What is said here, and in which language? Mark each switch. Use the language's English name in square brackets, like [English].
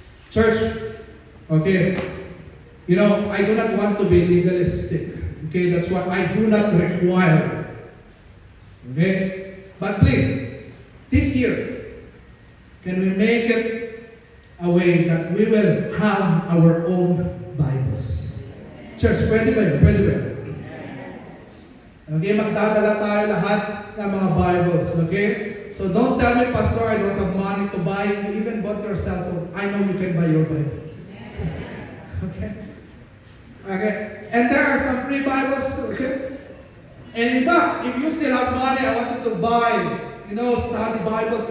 [English] Church, okay, I do not want to be legalistic. Okay, that's what I do not require. Okay? But please, this year, can we make it a way that we will have our own Bibles? [Filipino] Church, pwede ba yun? Pwede ba yun? Okay, magdadala tayo lahat ng mga Bibles. [English] Okay? So don't tell me, Pastor, I don't have money to buy. You even bought your cell phone. I know you can buy your Bible. Okay? Okay? And there are some free Bibles too, okay? And in fact, if you still have money, I want you to buy, study Bibles.